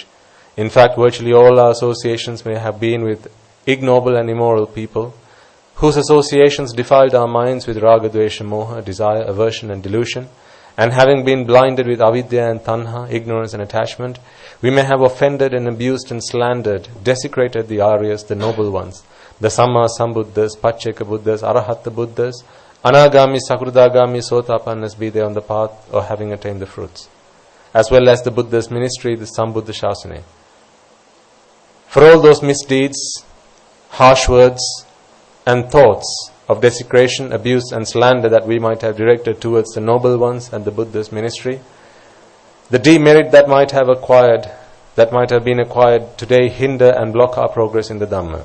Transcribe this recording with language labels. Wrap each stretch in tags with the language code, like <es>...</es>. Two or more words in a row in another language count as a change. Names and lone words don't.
<en>In fact, virtually all our associations may have been with ignoble and immoral people, whose associations defiled our minds with</en> <pi>raga, dvesha, moha,</pi> <en>desire, aversion and delusion, and having been blinded with avidya and tanha, ignorance and attachment, we may have offended and abused and slandered, desecrated the Aryas, the noble ones, the Samma Sambuddhas, Pacceka Buddhas, Arahata Buddhas, Anagami, Sakurdagami, Sotapannas, be they on the path or having attained the fruits, as well as the Buddha's ministry, the</en> <pi>Sambuddha Shasana.</pi> <en>For all those misdeeds, harsh words and thoughts of desecration, abuse and slander that we might have directed towards the noble ones and the Buddha's ministry, the demerit that might have been acquired today hinder and block our progress in the Dhamma.</en>